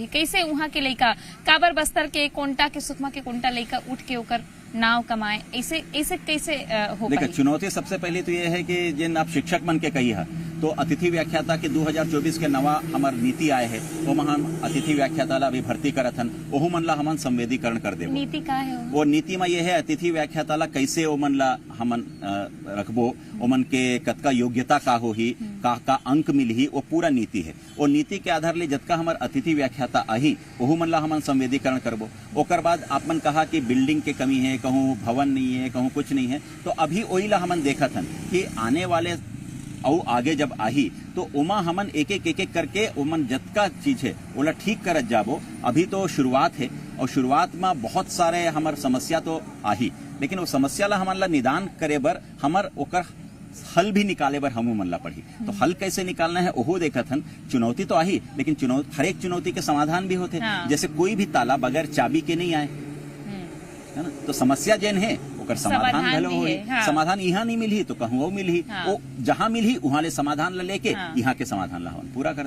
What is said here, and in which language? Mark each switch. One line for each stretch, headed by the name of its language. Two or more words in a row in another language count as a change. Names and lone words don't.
Chhattisgarhi: कैसे वहाँ के लड़का काबर बस्तर के कोंटा के सुकमा के कोंटा लड़का उठ के होकर नाव कमाए, ऐसे कैसे हो? देखिए, चुनौती सबसे पहले तो ये है कि जिन आप शिक्षक मन के कही है तो अतिथि व्याख्याता के 2024 के नवा हमार नीति आए है वो हम अतिथि व्याख्याता ला अभी भर्ती करत हन, ओहू मन ला हमन संवेदीकरण कर देबो। नीति का है वो नीति में ये है अतिथि व्याख्याता ला कैसे ओमन ला हमन रखबो, ओमन के कतका योग्यता का होही, का अंक मिलही, वो पूरा नीति है। वो नीति के आधार ले जतका हमार अतिथि व्याख्याता आही ओहू मन ला हमन संवेदीकरण करबो। ओकर बाद आपमन कहा कि बिल्डिंग के कमी है, कहूँ भवन नहीं है, कहूँ कुछ नहीं है, तो अभी वही ला हमन देखत हन कि आने वाले और आगे जब आही तो उमा हमन एक एक करके उमन जतका चीज है ओला ठीक करत जाबो। अभी तो शुरुआत है और शुरुआत में बहुत सारे हमर समस्या तो आही, लेकिन वो समस्या ला हमन ला निदान करे बर हमर ओकर हल भी निकाले बर हमू मन ला पड़ी। तो हल कैसे निकालना है ओहो देखत हन। चुनौती तो आही, लेकिन हर एक चुनौती के समाधान भी होते। जैसे कोई भी ताला बगैर चाबी के नहीं आए, है ना। तो समस्या जेन है ओकर समाधान भलो होई। समाधान यहाँ नहीं मिली तो कहूँ मिली, वो जहाँ मिली वहाँ ले समाधान ला लेके यहाँ के समाधान ला पूरा कर।